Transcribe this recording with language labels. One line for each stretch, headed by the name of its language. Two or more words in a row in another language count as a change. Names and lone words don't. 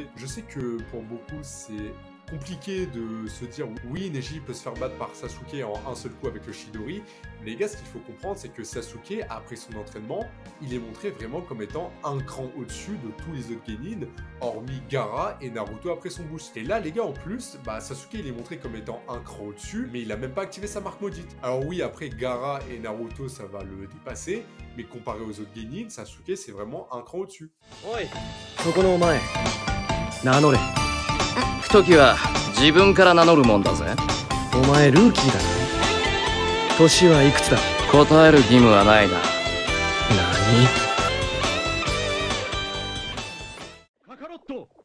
French: Je sais que pour beaucoup, c'est compliqué de se dire oui, Neji peut se faire battre par Sasuke en un seul coup avec le Chidori, mais les gars, ce qu'il faut comprendre, c'est que Sasuke, après son entraînement, il est montré vraiment comme étant un cran au-dessus de tous les autres Genin, hormis Gaara et Naruto après son boost. Et là, les gars, en plus, Sasuke, il est montré comme étant un cran au-dessus, mais il a même pas activé sa marque maudite. Alors oui, après Gaara et Naruto, ça va le dépasser, mais comparé aux autres Genin, Sasuke, c'est vraiment un cran au-dessus.
Japanese: Oi, 時は自分から名乗るもんだぜ。お前ルーキーだろ。年はいくつだ。答える義務はないな。何？カカロット。